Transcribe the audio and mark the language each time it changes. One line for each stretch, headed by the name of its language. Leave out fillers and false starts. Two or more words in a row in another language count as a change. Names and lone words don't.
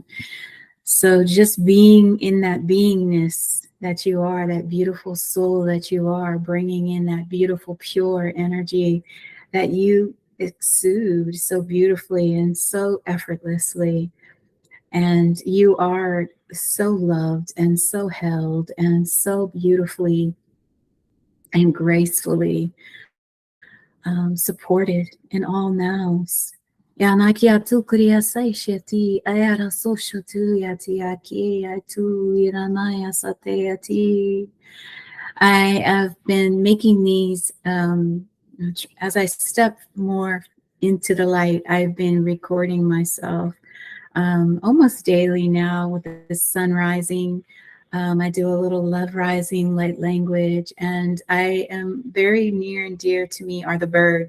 English: So just being in that beingness that you are, that beautiful soul that you are, bringing in that beautiful, pure energy that you exude so beautifully and so effortlessly. And you are so loved and so held and so beautifully and gracefully supported in all nows. Yanakia tu kriya sai sheti ayara so shotu yati aki atu iranaya satayati. I have been making these as I step more into the light. I've been recording myself almost daily now with the sun rising. I do a little love rising light language, and I am very near and dear to me are the birds.